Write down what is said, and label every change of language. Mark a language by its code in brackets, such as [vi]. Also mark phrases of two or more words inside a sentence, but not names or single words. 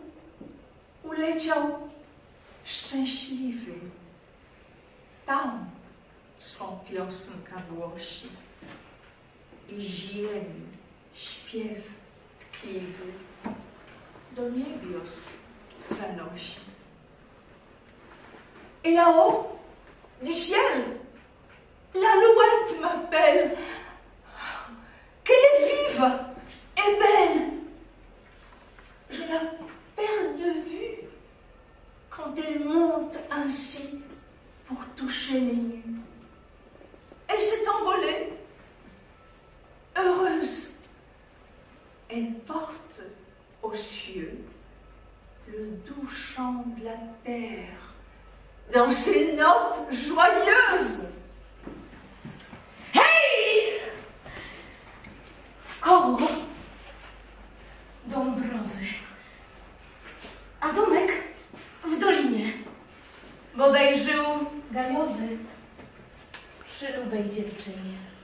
[pl] Uleciał szczęśliwy, tam swą piosenkę głosi i ziemi śpiew tkliwy do niebios zanosi. [fr] Et là-haut, du ciel, l'alouette m'appelle, qu'elle est vive et belle. Je la perds de vue quand elle monte ainsi pour toucher les nues. Elle s'est envolée, heureuse. Elle porte aux cieux le doux chant de la terre dans ses notes joyeuses. [pl] Hej! Wkoło Dąbrowy, a domek w dolinie, bodaj żył gajowy przy lubej dziewczynie.